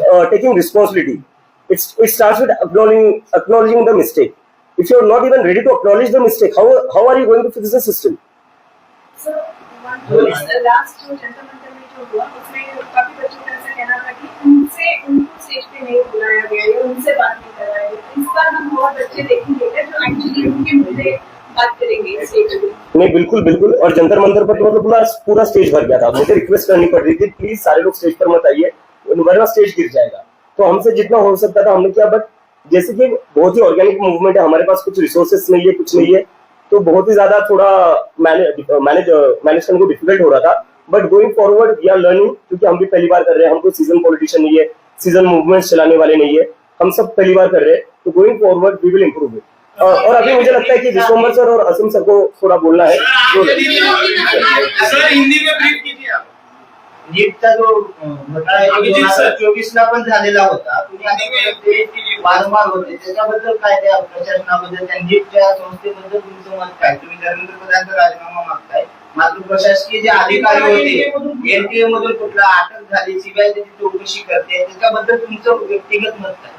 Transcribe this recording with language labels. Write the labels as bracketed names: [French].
[English] Taking responsibility, it starts with acknowledging the mistake. If you are not even ready to acknowledge the mistake, how are you going to fix the system? [Hindi] Sir last जो जनता में जो हुआ उसमें काफी बच्चों का ऐसा कहना था कि उनको स्टेज पे नहीं बुलाया गया या उनसे बात नहीं कराया गया. इस बार हम बहुत बच्चे देखेंगे जो एक्चुअली उनके मुद्दे बात करेंगे स्टेज पे. नहीं, बिल्कुल बिल्कुल. और जंतर मंतर पर तो मतलब पूरा स्टेज भर गया था. मुझे रिक्वेस्ट करनी पड़ रही थी, प्लीज सारे लोग स्टेज पर मत आइए वरना स्टेज गिर जाएगा. तो हमसे जितना हो सकता था हमने किया. बट जैसे कि बहुत ही ऑर्गेनिक मूवमेंट है, हमारे पास कुछ रिसोर्सेस नहीं है, कुछ नहीं है, तो बहुत ही ज्यादा थोड़ा मैनेज करने को डिफिकल्ट हो रहा था. [English] but going forward we are learning, [Hindi] क्योंकि हम भी पहली बार कर रहे हैं. हम कोई सीजन पॉलिटिशियन नहीं है, सीजन मूवमेंट चलाने वाले नहीं है, हम सब पहली बार कर रहे हैं. तो [English] Going forward we will improve it. [Hindi] और अभी मुझे लगता है कि विश्वम्बर सर और असीम सर को थोड़ा बोलना है. सर हिंदी में ब्रीफ कीजिए आप. [Marathi] नीटचा जो घोटाळा आहे 2024 ला पण झालेला होता. तुम्ही आधी वारंवार होते त्याच्याबद्दल काय त्या प्रशासनाबद्दल त्या नीटच्या संस्थेबद्दल तुमचं मत काय? तुम्ही धर्मेंद्र प्रधानचा राजीनामा मागताय, मात्र प्रशासकीय जे अधिकारी होते एनटीए मधून कुठला अटक झाली, सीबीआय त्याची चौकशी करते, त्याच्याबद्दल तुमचं व्यक्तिगत मत काय?